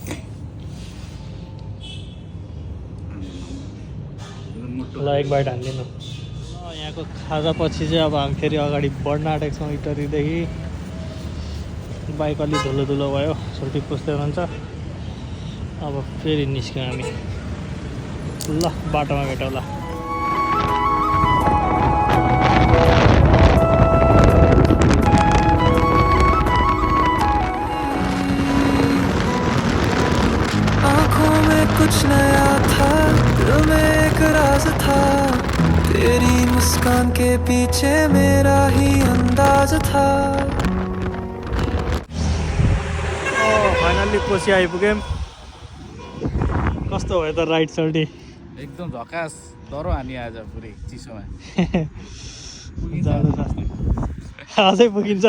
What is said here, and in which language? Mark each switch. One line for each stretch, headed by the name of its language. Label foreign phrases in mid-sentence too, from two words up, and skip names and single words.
Nepali: ल एक बाइट हान्दिनँ। यहाँको खाजापछि चाहिँ अब हामी फेरि अगाडि बढ्न आँटेको छौँ। इटरीदेखि बाइक अलि धुलो धुलो भयो, छुट्टी पुस्दै रहन्छ। अब फेरि निस्क्यौँ हामी। ल बाटोमा भेटौँला।
Hindi: आँखों में कुछ नया था, दिल में एक राज था, तेरी मुस्कान के पीछे मेरा ही अंदाज था।
Nepali: फाइनल्ली कोसी आइपुग्यौँ। कस्तो भयो त राइड सर्टी? एकदम झकास। डरो हानी आज पुरै चिसोमा। अझै पुगिन्छ?